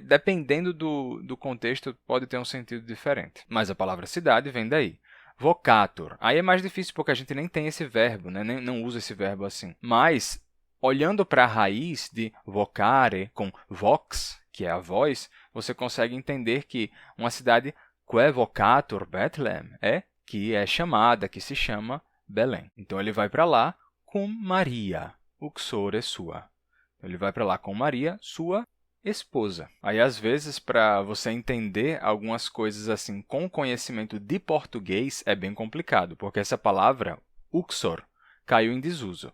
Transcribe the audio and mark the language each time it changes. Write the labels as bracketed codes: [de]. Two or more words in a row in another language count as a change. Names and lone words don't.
[pt] Dependendo do contexto, pode ter um sentido diferente. Mas a palavra cidade vem daí. Vocatur. Aí é mais difícil porque a gente nem tem esse verbo, né? Não usa esse verbo assim. Mas, olhando para a raiz de vocare com vox, que é a voz, você consegue entender que uma cidade [la] quae vocatur Bethlehem [pt] é que é chamada, que se chama Belém. Então, ele vai para lá com Maria, [la] uxore sua. [pt] Ele vai para lá com Maria, sua esposa. Aí, às vezes, para você entender algumas coisas assim com conhecimento de português é bem complicado, porque essa palavra, uxor, caiu em desuso.